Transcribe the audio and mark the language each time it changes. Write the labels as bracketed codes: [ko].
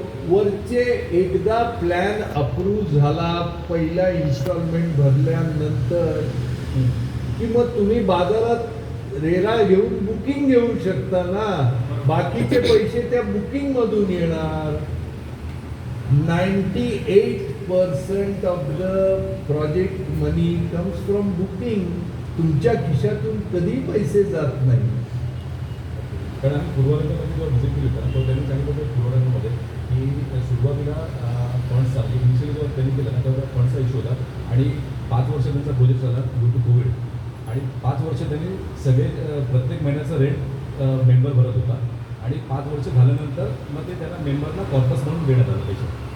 [mr] वरचे एकदा plan approve झाला पहिला इन्स्टॉलमेंट भरल्यानंतर की मग तुम्ही बाजारात रेरा घेऊन बुकिंग घेऊ शकता ना. बाकीचे पैसे त्या बुकिंगमधून येणार. [en] 98% of the project money comes from booking. [mr] तुमच्या खिशातून कधी पैसे जात नाही. कारण आम्ही पूर्वरंगामध्ये जेव्हा व्हिजिट केली होता तेव्हा त्यांनी सांगितलं होतं पूर्वरंगामध्ये की सुरुवातीला फंड्सचा म्हणजे इनिशियली जेव्हा त्यांनी केलं ना तेव्हा फंड्सचा इश्यू होता आणि 5 वर्ष त्यांचा प्रोजेक्ट झाला ड्यू टू कोविड आणि 5 वर्ष त्यांनी सगळे प्रत्येक महिन्याचा रेंट मेंबर भरत होता आणि 5 वर्ष झाल्यानंतर मग ते त्यांना मेंबरला कॉर्पस म्हणून देण्यात आलं पैसे.